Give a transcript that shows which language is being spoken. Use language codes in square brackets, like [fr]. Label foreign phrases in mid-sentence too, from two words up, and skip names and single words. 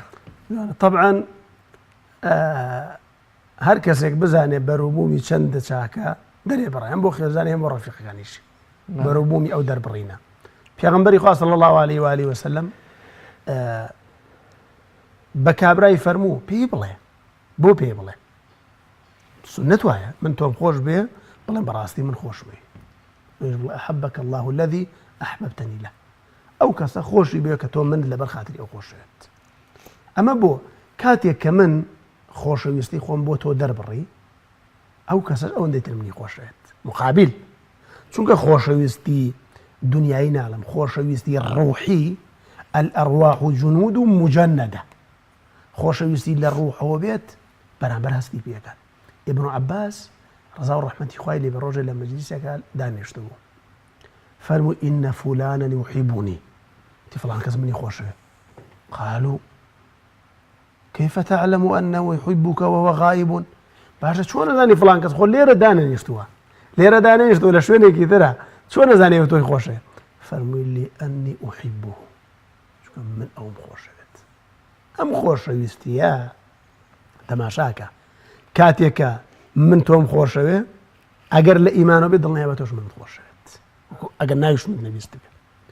[ckb] طبعاً هەر کەسێک بزانێ بەرووبوومی چەندە چاکە دەرێ بڕێن بۆ خێزانی هەم بۆ ڕەفیقەکانیش بەرووبوومی ئەو دەربڕینە. پێغەمبەری خوا [ar] صلی الله علیه و آله وسلم [ckb] بە کابرای فەرموو پێی بڵێ، بۆ پێی بڵێ سنەت وایە من تۆم خۆش بێ بڵێم بەڕاستی من خۆش بێ، [ar] ئەحەبەک الله الذي ئەحبەبتەنی له. [ckb] ئەو کەسە خۆشی بێ کە تۆ من لەبەر خاتری ئەو خۆشێت. ئەمە بۆ کاتێک کە من خۆشەویستی خۆم بۆ تۆ دەربڕی ئەو کەسەش ئەوەندەی تر منی خۆشێت مقابل، چونکە خۆشەویستی دنیایی ناڵم، خۆشەویستی ڕوحی [ar] الأرواح جنود مجندة، [ckb] خۆشەویستی لە ڕوحەوە بێت بەرامبەر هەستی پێەکات. ئیبن عەباس ڕزا و ڕەحمەتی خوای لێ بە ڕۆژێ لە مەجلیسێکە دانیشتبوو فەرمووی [ar] ئینە فولانە یحیبونی، [ckb] تی فڵان کەس منی خۆشەوێت. [ar] قالوا كيف تعلم أنه يحبك وهو غائب؟ [ckb] باشە چۆن نەزانی فڵان کەس خۆ لێرە دانەنیشتووە، لێرە دانەنیشتووە لە شوێنێکی ترە، چۆن نەزانێ تۆی خۆشەوێت؟ فەرمووی [ar] لأني أحبه، [ckb] چونکە من ئەوم خۆشەوێت. ئەم خۆشەویستیە تەماشاکە کاتێکە من تۆم خۆشەوێ ئەگەر لە ئیمانەوە بێت دڵنیا بە تۆش منت خۆشەوێت، ئەگەر ناویش من نەویست بێت.